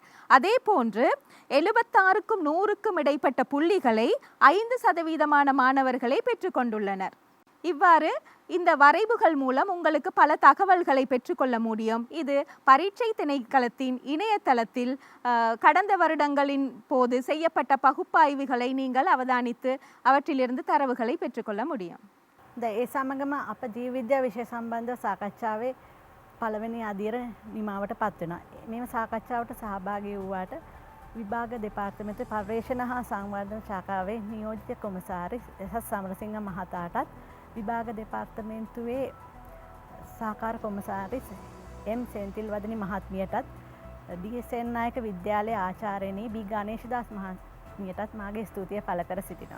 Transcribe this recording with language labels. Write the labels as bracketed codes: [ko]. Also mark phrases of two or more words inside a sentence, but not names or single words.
[ta] அதே போன்று 76க்கும் 100க்கும் இடைப்பட்ட புள்ளிகளை 5% மாணவர்களை பெற்றுக்கொண்டுள்ளனர். இவ்வாறு இந்த வரைவுகள் மூலம் உங்களுக்கு பல தகவல்களை பெற்றுக்கொள்ள முடியும். இது பரீட்சை திணைக்களத்தின் இணையதளத்தில் கடந்த வருடங்களின் போது செய்யப்பட்ட பகுப்பாய்வுகளை நீங்கள் அவதானித்து அவற்றிலிருந்து தரவுகளை பெற்றுக்கொள்ள முடியும். [si] ඒ සමගම අප ජීව විද්‍යා විෂය සම්බන්ධව සාකච්ඡාවේ පළවෙනි අදියර නිමාවට පත් වෙනවා. මේව සාකච්ඡාවට සහභාගී වූවාට විභාග දෙපාර්තමේන්තුවේ පර්යේෂණ හා සංවර්ධන ශාඛාවේ නියෝජිත කොමසාරිස් එස්.එස්. සමරසිංහ මහතාටත් විභාග දෙපාර්තමේන්තුවේ සහකාර කොමසාරිස් එම් සෙන්තිල්වදනි මහත්මියටත් ඩී.එස්.එන් නායක විද්‍යාලයේ ආචාර්යනී බී ගණේශදාස් මහත්මියටත් මාගේ ස්තුතිය පළ කර සිටිනවා.